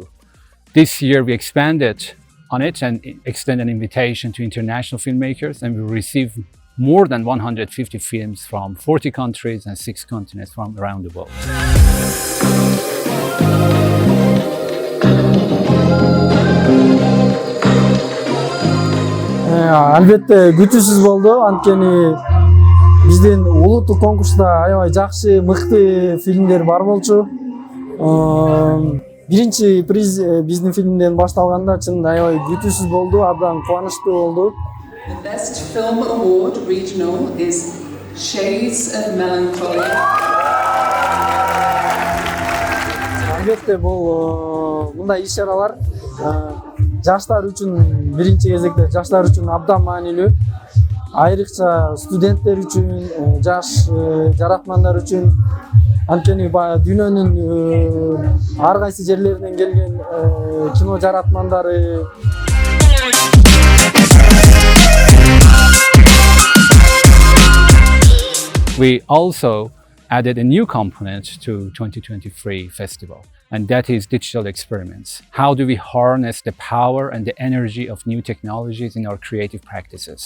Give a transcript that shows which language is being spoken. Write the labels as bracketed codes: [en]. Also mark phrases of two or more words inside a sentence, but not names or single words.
[en] This year we expanded on it and extend an invitation to international filmmakers, and we received more than 150 films from 40 countries and 6 continents from around the world. [ky] Albatta күтүүсүз болду. Анткени биздин улуттук конкурста аябай жакшы, мыкты фильмдер бар болчу. Биринчи приз биздин фильмден башталганда чынында аябай күтүүсүз болду, абдан кубанычтуу болду. [en] The best film award regional is Shades of Melancholy. [ky] Албетте бул мындай иш-чаралар жаштар үчүн, биринчи кезекте жаштар үчүн абдан маанилүү. Айрыкча студенттер үчүн, жаш жаратмандар үчүн, анткени дүйнөнүн ар кайсы жерлеринен келген кино жаратмандары. [en] We also added a new component to 2023 festival, and that is digital experiments. How do we harness the power and the energy of new technologies in our creative practices?